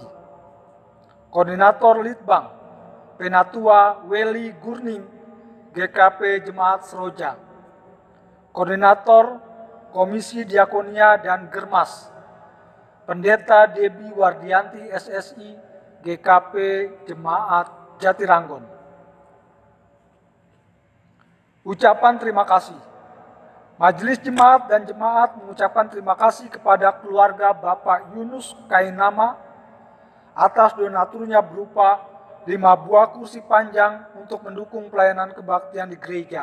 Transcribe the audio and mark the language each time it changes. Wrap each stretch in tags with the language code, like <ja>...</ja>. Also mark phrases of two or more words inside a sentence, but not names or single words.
<id>Koordinator Litbang, Penatua Weli Gurning, GKP Jemaat Seroja. Koordinator Komisi Diakonia dan Germas, Pendeta Debi Wardianti SSI, GKP Jemaat Jatiranggon. Ucapan terima kasih. Majelis Jemaat dan Jemaat mengucapkan terima kasih kepada keluarga Bapak Yunus Kainama atas donaturnya berupa 5 buah kursi panjang untuk mendukung pelayanan kebaktian di gereja.</id>